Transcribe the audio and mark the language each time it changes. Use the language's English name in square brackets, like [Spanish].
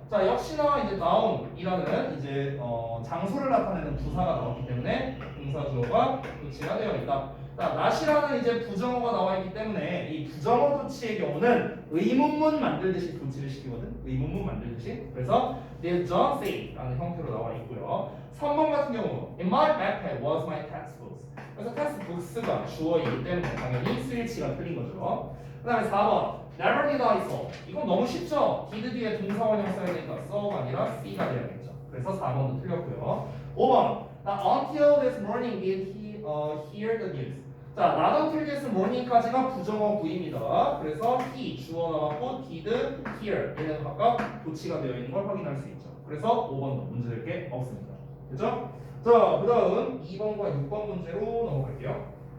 [Korean] 자, 역시나 이제 noun이라는 이제 장소를 나타내는 부사가 나왔기 때문에 동사 주어가 도치가 되어 있다. 자, not이라는 이제 부정어가 나와 있기 때문에 이 부정어 도치의 경우는 의문문 만들듯이 도치를 시키거든. 의문문 만들듯이. 그래서 [English] did John say [Korean] 라는 형태로 나와 있고요. 3번 같은 경우 [English] in my backpack was my textbooks. [Korean] 그래서 textbooks가 주어이기 때문에 당연히 스위치가 틀린 거죠. 그 다음에 4번 [English] never did I saw. [Korean] 이건 너무 쉽죠? did 뒤에 동사원형 써야 되니까 saw가 아니라 see가 되어야겠죠. 그래서 4번도 틀렸고요. [English] 5번 Not until this morning did he hear the news. [Korean] 자, [English] not until this morning [Korean] 까지가 부정어 구입니다. 그래서 he 주어 나왔고 [English] did hear [Korean] 얘는 각각 도치가 되어 있는 걸 확인할 수 있죠. 그래서 5번도 문제될 게 없습니다. 됐죠? 자, 그 다음 2번과 6번 문제로 넘어갈게요.